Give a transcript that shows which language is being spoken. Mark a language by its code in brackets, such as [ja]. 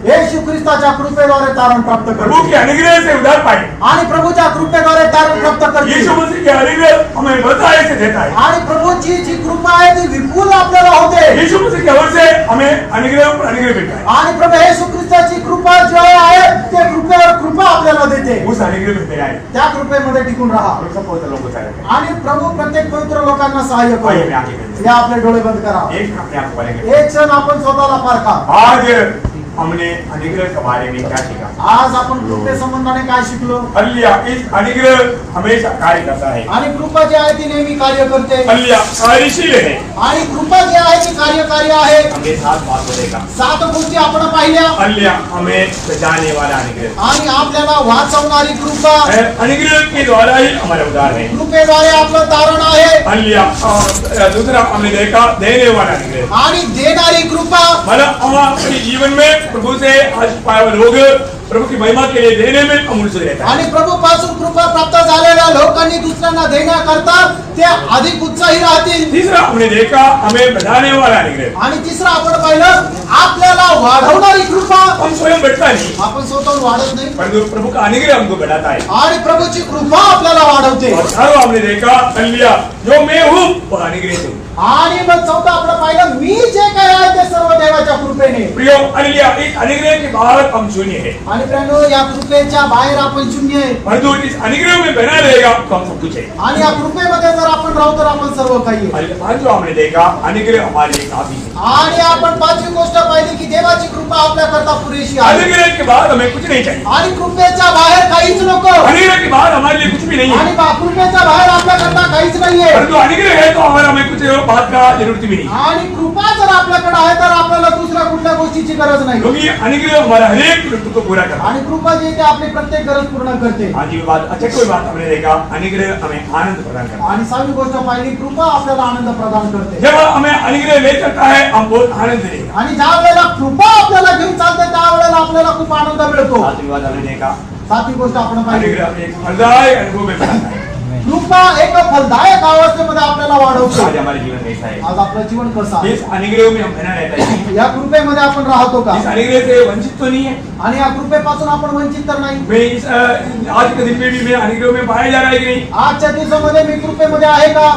[mr] येशू ख्रिस्ताच्या कृपेद्वारे तारण प्राप्त [hi] प्रभु [mr] करतो. [hi] के अनुग्रह से उद्धार पाए. [mr] आणि प्रभूच्या कृपेद्वारे तारण प्राप्त करतो. [hi] यीशु मसीह के अनुग्रह हमें बताए से देता है. [mr] आणि प्रभूची जी कृपा आहे ती विपुल आपल्याला होते. [hi] यीशु मसीह के ओर से हमें अनुग्रह पर अनुग्रह मिलता है. [mr] आणि प्रभू येशू ख्रिस्ताची कृपा जी आहे ते कृपेवर कृपा आपल्याला देते. [hi] उस अनुग्रह में मेरा है. [mr] त्या कृपेमध्ये टिकून राहा. [hi] और सब पवित्र लोगों को सहायता करें. [mr] आणि प्रभू प्रत्येक पवित्र लोकांना सहाय्य [hi] आइए मैं [mr] करो. [hi] आगे बढ़ते [mr] या आपले डोळे बंद करा. [hi] हैं. एक अपने आप को बोलेंगे. [mr] एक क्षण आपण स्वतःला पारखा. [hi] आज हमने अनुग्रह के बारे में क्या सीखा? [mr] आज आपण कृपे संबंधाने काय शिकलो? हालेलुया. [hi] इस अनुग्रह हमेशा कार्य करता है. [mr] आणि कृपा जी आहे ती नेहमी कार्य करते. [hi] हालेलुया. कार्यशील है. [mr] आणि कृपा जी आहे ती कार्यकारी आहे. [hi] हमें 7 बात बोलेगा. [mr] 7 गोष्टी आपण पाहिल्या. हालेलुया. [hi] हमें बचाने वाला अनुग्रह. [mr] आणि आपल्याला वाचवणारी कृपा. [hi] अनुग्रह के द्वारा ही हमारा उद्धार है. [mr] कृपेद्वारे आपलं तारण आहे. हालेलुया. [hi] और दूसरा हमने देखा देने वाला अनुग्रह. [mr] आणि देणारी कृपा. [hi] मतलब हम अपने जीवन में प्रभु से आज पाए हुए लोग प्रभु की महिमा के लिए देने में अमूल्य रहता है. [mr] आणि प्रभू पासून कृपा प्राप्त झालेल्या लोकांनी दुसऱ्यांना देण्याकरता ते अधिक उत्साही राहतील. [hi] तीसरा हमने देखा हमें बढ़ाने वाला अनुग्रह. [mr] आणि तिसरा आपण पाहिलं आपल्याला वाढवणारी कृपा. [hi] हम स्वयं बढ़ता नहीं, [mr] आपण स्वतःहून वाढत नाही, [hi] परंतु प्रभु का अनुग्रह हमको बढ़ाता है. [mr] आणि प्रभूची कृपा आपल्याला वाढवते. [hi] और चारों हमने देखा हालेलुया जो मैं हूँ वह अनुग्रह हूँ. [mr] आणि मग चौथा आपण पाहिलं मी जे काय आहे ते सर्व देवाच्या कृपेने. [hi] प्रियो हालेलुया. इस अनुग्रह के बाहर हम शून्य है, [mr] आणि प्रियानो या कृपेच्या बाहेर आपण शून्य आहे. [hi] परंतु इस अनुग्रह में बना रहेगा तो हम सब कुछ है. [mr] आणि या कृपेमध्ये जर आपण राहू तर आपण सर्व काही आहे. [hi] आज जो हमने देखा अनुग्रह हमारे लिए काफी है. [mr] आणि आपण पाचवी गोष्ट पाहिली की देवाची कृपा आपल्याकरता पुरेशी आहे. [hi] अनुग्रह के बाद हमें कुछ नहीं चाहिए. [mr] आणि कृपेच्या बाहेर काहीच नको. [hi] अनुग्रह के बाद हमारे लिए कुछ भी नहीं है. [mr] आणि कृपेच्या बाहेर आपल्याकरता काहीच नाहीये. [hi] परंतु अनुग्रह है तो हमारा हमें कुछ बात का जरूरत भी नहीं. [mr] आणि कृपा जर आपल्याकडे आहे तर आपल्याला दुसऱ्या कुठल्या गोष्टीची गरज नाही. [hi] क्योंकि अनुग्रह हमारा हर एक जरूरत को पूरा करता है. [mr] आणि कृपा जी ते आपली प्रत्येक गरज पूर्ण करते. [hi] आज ये बात अच्छा कोई बात हमने देखा अनुग्रह हमें आनंद प्रदान करता है. [mr] आणि सहावी गोष्ट पाहिली कृपा आपल्याला आनंद प्रदान करते. [hi] जब हमें अनुग्रह ले चलता है हम बहुत आनंद लेगा. [mr] आणि ज्या वेळेला कृपा आपल्याला घेऊन चालते त्यावेळेला आपल्याला खूप आनंद मिळतो. [hi] आज ये बात हमने देखा [mr] सातवी गोष्ट आपण पाहिली [hi] अनुग्रह हमें एक फलदायक अनुभव में बनाता है. [mr] कृपा एक फलदायक अवस्थेमध्ये आपल्याला वाढवतो. [hi] आज हमारे जीवन कैसा है? [mr] आज आपलं जीवन कसं आहे? [hi] इस अनुग्रह में हम बना रहता है. [mr] या कृपेमध्ये आपण राहतो का? [hi] इस अनुग्रह से वंचित तो नहीं है. [mr] आणि या कृपेपासून आपण वंचित तर नाही. [hi] मैं इस आज के दिन में भी मैं अनुग्रह में पाया जा रहा है कि नहीं? [mr] आजच्या दिवसामध्ये मी कृपेमध्ये आहे का?